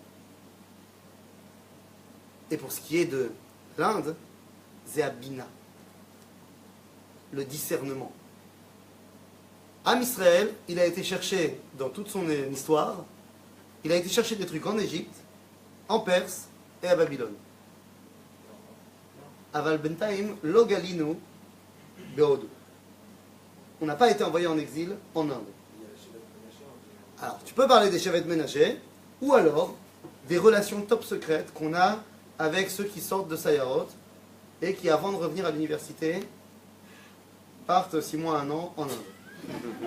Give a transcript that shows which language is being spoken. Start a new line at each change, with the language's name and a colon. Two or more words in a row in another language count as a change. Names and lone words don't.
French: Et pour ce qui est de l'Inde, c'est à Bina. Le discernement. Am Israël, il a été chercher dans toute son histoire, il a été chercher des trucs en Égypte, en Perse et à Babylone.
Hebrew: אבל בינתיים לא גלינו בהודו.
French: On n'a pas été envoyé en exil en Inde. Alors, tu peux parler des Shevet Ménaché, ou alors des relations top secrètes qu'on a avec ceux qui sortent de Sayarot et qui, avant de revenir à l'université, partent 6 mois, 1 an en Inde.